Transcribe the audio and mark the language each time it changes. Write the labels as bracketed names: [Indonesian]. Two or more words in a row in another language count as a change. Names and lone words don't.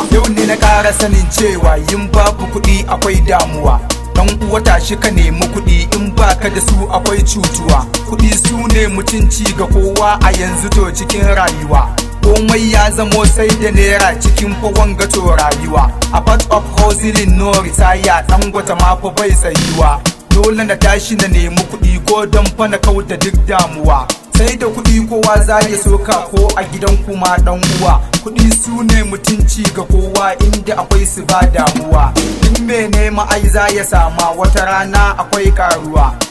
[Hausa] Yau ne na ƙara sanin cewa yin babu kuɗi akwai damuwa. Ɗan uwa tashi ka nemi kuɗi, in baka da su akwai cutuwa. Kuɗi su ne mutunci ga kowa a yanzu to cikin rayuwa. Komai ya zamo sai da naira cikin fa wanga to rayuwa. [English] A part of hustling no retire, [Hausa] Dangote ma fa bai tsayuwa. Dole na tashi na nemi kuɗi ko don fa na kauda duk damuwa. Sai da kuɗi kowa za ya so ka, ko a gidan ku ma ɗan uwa. Kuɗi su ne mutunci ga kowa, inda akwai su ba damuwa. Duk mai nema ai za ya sama, wata rana akwai karuwa.